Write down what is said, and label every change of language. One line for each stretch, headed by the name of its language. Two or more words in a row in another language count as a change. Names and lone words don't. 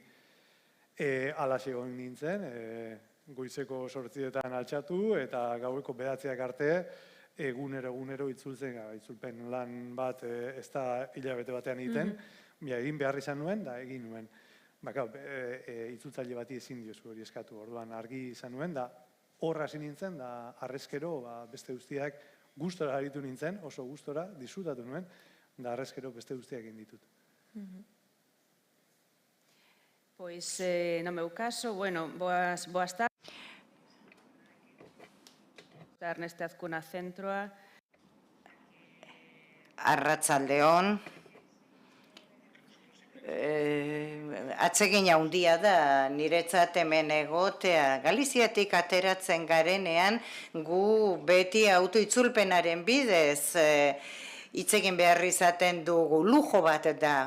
Basque: Alaxe egon nintzen, goizeko 8etan altxatu eta gaueko 9ak arte, egunero itzulpen lan bat ez da hilabete batean egiten, egin behar izan nuen, da egin nuen. Itzultzaile bati ezin diozu hori eskatu, orduan argi izan nuen, da horra hasi nintzen, da arrezkero beste guztiak gustora aritu nintzen, oso gustora, disfrutatu nuen, da arrezkero beste guztiak egin ditut.
Galician: Pois, no meu caso, boas tardes.
Basque: Erneste Azkuna Zentroa. Arratsaldeon. Atsegin handia da niretzat hemen egotea. Galiziatik ateratzen garenean gu beti autoitzulpenaren bidez hitz egin behar izaten dugu, lujo bat da.